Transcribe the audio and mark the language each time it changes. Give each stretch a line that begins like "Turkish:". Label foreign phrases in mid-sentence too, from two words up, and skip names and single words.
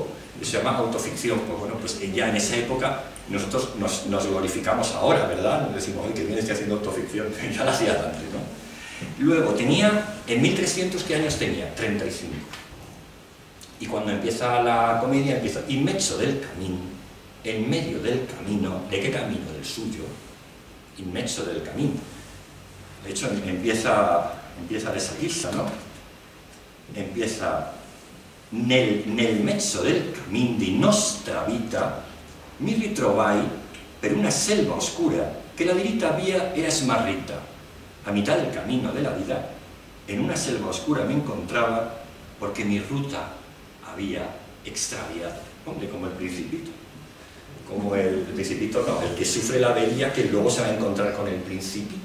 Spanish: Y se llama autoficción. Pues bueno, pues ya en esa época nosotros nos glorificamos ahora, ¿verdad? Nos decimos, oye, que bien estoy haciendo autoficción. Ya la hacía antes, ¿no? Luego tenía, en 1300, ¿qué años tenía? 35. Y cuando empieza la comedia, empieza
Italian: in mezzo del camino,
Spanish: en medio del camino. ¿De qué camino? Del suyo.
Italian: In mezzo del camino.
Spanish: De hecho, empieza de salirse, ¿no?
Italian: Empieza nel mezzo del camino di nostra vita mi ritrovai per una selva oscura que la dirita vía era smarrita.
Spanish: A mitad del camino de la vida, en una selva oscura me encontraba porque mi ruta había extraviado. Hombre, como el Principito. Como el Principito, no, el que sufre la avería que luego se va a encontrar con el Principito.